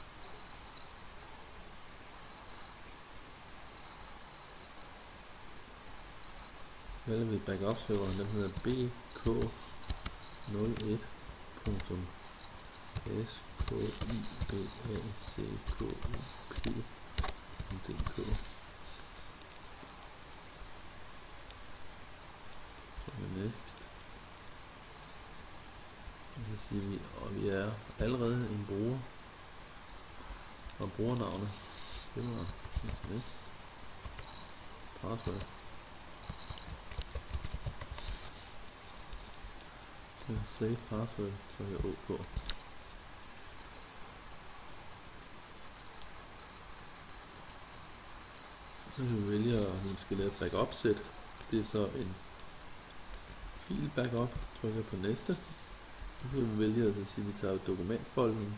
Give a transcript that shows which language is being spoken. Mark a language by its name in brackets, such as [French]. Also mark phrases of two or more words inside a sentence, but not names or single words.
[Danish] Vælger vi backup serveren, den hedder bk01.skibackup.dk. Så next. Og så siger vi, og vi er allerede en bruger. Og brugernavnet, det var next. [English] Password. Save password, [Danish] så jeg OK. Så kan vi vælge at vi skal lave et [English] backup set. [Danish] Det er så en fil backup. Trykker på næste. Så kan vi vælge at sige, at vi tager dokumentfolderen.